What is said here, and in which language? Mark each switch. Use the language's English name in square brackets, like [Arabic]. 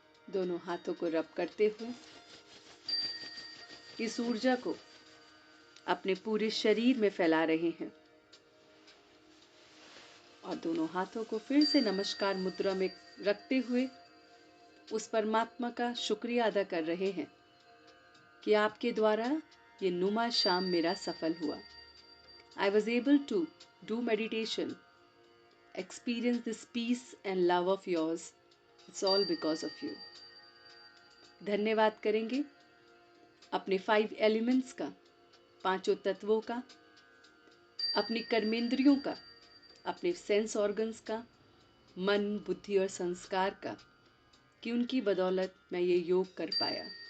[Hindi] दोनों हाथों को रब करते हुए इस ऊर्जा को अपने पूरे शरीर में फैला रहे हैं और दोनों हाथों को फिर से नमस्कार मुद्रा में रखते हुए उस परमात्मा का शुक्रिया अदा कर रहे हैं कि आपके द्वारा ये नुमा शाम मेरा सफल हुआ। [English] I was able to do meditation, experience this peace and love of yours. It's all because of you. [Hindi] धन्यवाद करेंगे अपने 5 एलिमेंट्स का, पांचों तत्वों का, अपनी कर्मेंद्रियों का, अपने सेंस ऑर्गन्स का, मन, बुद्धि और संस्कार का, कि उनकी बदौलत मैं ये योग कर पाया।